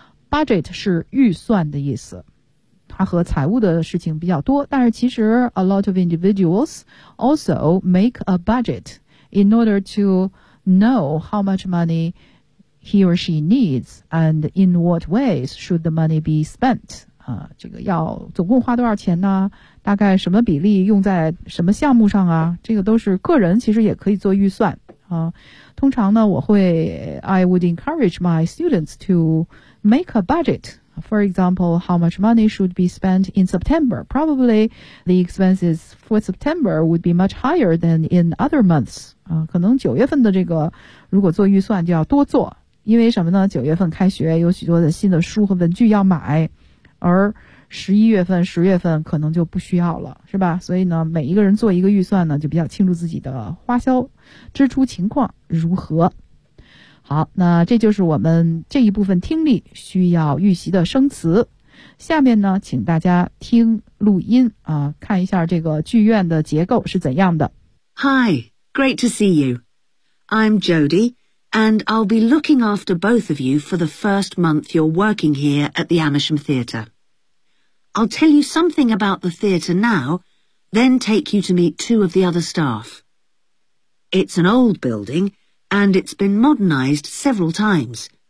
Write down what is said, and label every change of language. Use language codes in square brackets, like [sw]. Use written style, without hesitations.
[en] budget [zh] 是预算的意思，它和财务的事情比较多，但是其实 [en] a lot of individuals also make a budget in order to know how much money he or she needs and in what ways should the money be spent。 [zh] 这个要总共花多少钱呢？大概什么比例用在什么项目上啊？这个都是个人其实也可以做预算啊。通常呢， [en] I would encourage my students to make a budget。 For example, how much money should be spent in September? Probably the expenses for September would be much higher than in other months. [zh] 可能九月份的这个如果做预算就要多做，因为什么呢？九月份开学有许多的新的书和文具要买，而十一月份、十月份可能就不需要了，是吧？所以呢，每一个人做一个预算呢，就比较清楚自己的花销支出情况如何。好，那这就是我们这一部分听力需要预习的生词。下面呢，请大家听录音啊，看一下这个剧院的结构是怎样的。 [en] Hi, great to see you. I'm Jody, and I'll be looking after both of you for the first month you're working here at the Amersham Theatre. I'll tell you something about the theatre now, then take you to meet two of the other staff. It's an old building,And it's been modernized several times.